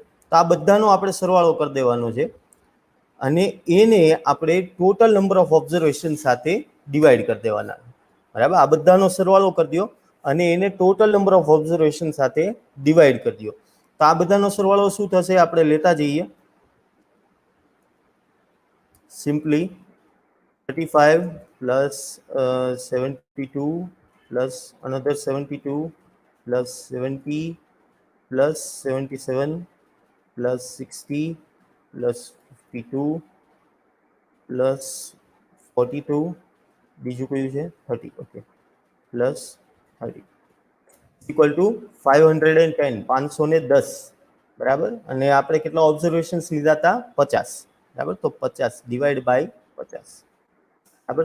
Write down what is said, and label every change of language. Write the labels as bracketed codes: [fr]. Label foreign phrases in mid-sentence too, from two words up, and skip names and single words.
[gu] તો આ બધાનો આપણે સરવાળો કરી દેવાનો છે અને એને આપણે [en] total number of observation [gu] સાથે ડિવાઈડ કરી દેવાના, બરાબર. આ બધાનો સરવાળો કરી દો અને એને [en] total number of observation [gu] સાથે ડિવાઈડ કરી દો. તો આ બધાનો સરવાળો શું થશે, આપણે લેતા જઈએ. [en] સિમ્પલી 35 plus 72 plus another 72 plus 70 plus 77 plus 60 plus 52 plus 42, [gu] બીજું કયું છે 30, ઓકે, [en] plus 30 equal to 510, [gu] 510, બરાબર. અને આપણે કેટલા ઓબ્ઝર્વેશન્સ લીધા હતા? 50, બરાબર. તો 50 [en] divide by [gu] 50, બરાબર.